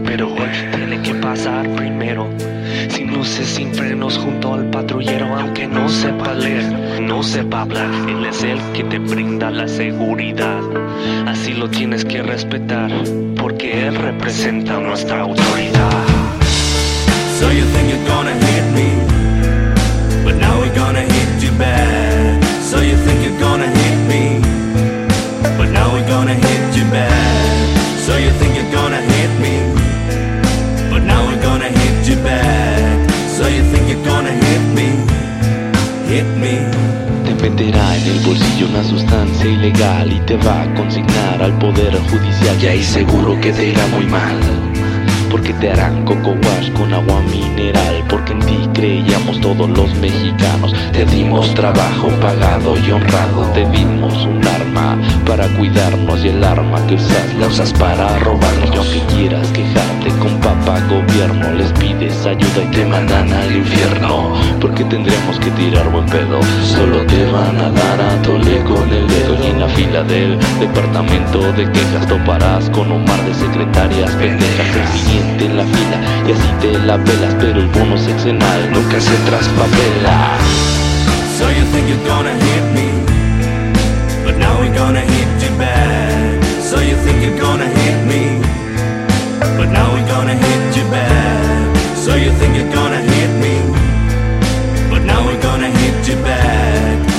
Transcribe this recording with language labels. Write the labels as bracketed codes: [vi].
[es] Pero él tiene que pasar primero. Sin luces, sin frenos, junto al patrullero. Aunque no sepa leer, no sepa hablar, él es el que te brinda la seguridad. Así lo tienes que respetar, porque él representa nuestra autoridad. [en] So you think you're gonna hit me, but now we're gonna hit you back. So you think you're gonna hit me, but now we're gonna hit you back. So you think you're gonna hit me, but now we're gonna hit you back. So you think you're gonna hit me, hit me. [es] Venderá en el bolsillo una sustancia ilegal y te va a consignar al poder judicial. Y ahí seguro que te irá muy mal, porque te harán coco wash con agua mineral. Porque en ti creíamos todos los mexicanos. Te dimos trabajo pagado y honrado. Te dimos un arma para cuidarnos. Y el arma que usas la usas para robarnos. Y aunque quieras quejarte con papá gobierno, les pides ayuda y te mandan al infierno. Porque tendremos que tirar buen pedo. Solo te van a dar a tole con el dedo. Y en la fila del departamento de quejas toparás con un mar de secretarias pendejas. Siente la fila y así te la pelas, pero el bono sexenal nunca se traspapela. [en] So you think you're gonna hit me, but now we're gonna hit you back. So you think you're gonna hit me, but now we're gonna hit you back. So you think you're gonna hit me, but now we're gonna hit you back.